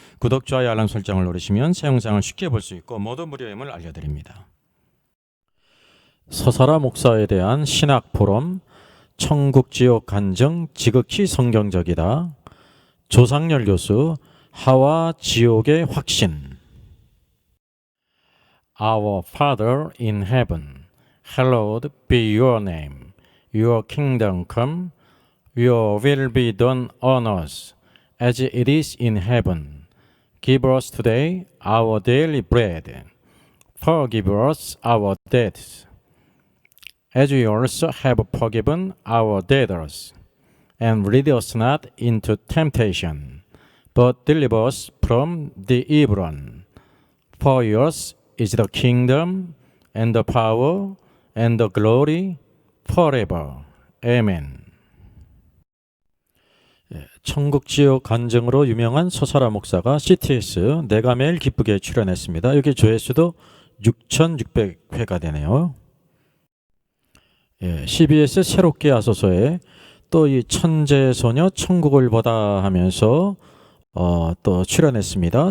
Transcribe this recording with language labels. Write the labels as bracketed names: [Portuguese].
[Korean] 구독, 좋아요, 알람 설정을 누르시면 새 영상을 쉽게 볼 수 있고 모두 무료임을 알려드립니다. 서사라 목사에 대한 신학 포럼, 천국 지옥 간증 지극히 성경적이다. 조상열 교수, 하와 지옥의 확신. [English] Our Father in heaven, hallowed be your name. Your kingdom come, your will be done on earth as it is in heaven. Give us today our daily bread. Forgive us our debts, as we also have forgiven our debtors. And lead us not into temptation, but deliver us from the evil one. For yours is the kingdom, and the power, and the glory, forever. Amen. [Korean] 천국지옥 간증으로 유명한 서사라 목사가 CTS 내가 매일 기쁘게 출연했습니다. 여기 조회수도 6,600회가 되네요. CBS 새롭게 하소서에 또 이 천재소녀 천국을 보다 하면서 또 출연했습니다.